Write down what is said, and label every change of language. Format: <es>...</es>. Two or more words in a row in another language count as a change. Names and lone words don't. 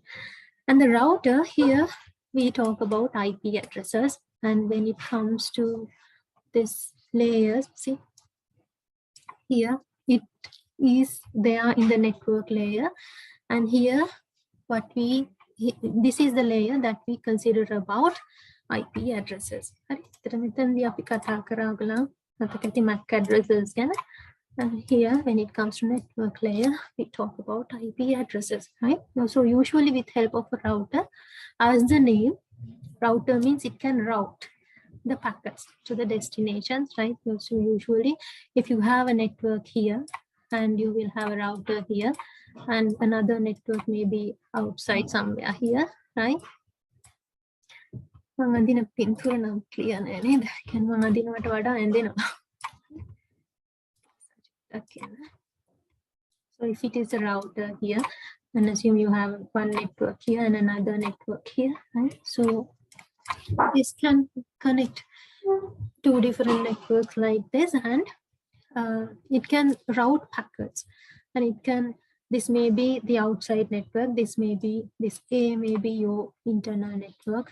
<en>And the router, here we talk about IP addresses, and when it comes to this layers, see here it is there in the network layer, and here this is the layer that we consider about IP addresses.</en> <si>මෙතනදී අපි කතා කරාගලා මතකයි</si> <en>MAC addresses</en> <si>ගැන.</si> <en>And here when it comes to network layer we talk about IP addresses, right? So usually with help of a router, as the name, router means it can route the packets to the destinations, right? So usually if you have a network here and you will have a router here and another network may be outside somewhere here, right?</en> <si>මම අඳින පින්තූර නම් ක්ලියර් නෑ නේද? කියන්නේ මම අඳිනවට වඩා ඇඳෙනවා.</si> <en>Okay. So if it is a router here, and assume you have one network here and another network here, right? So this can connect two different networks like this, and it can route packets, and it can, this may be the outside network, this may be, this A may be your internal network.</en>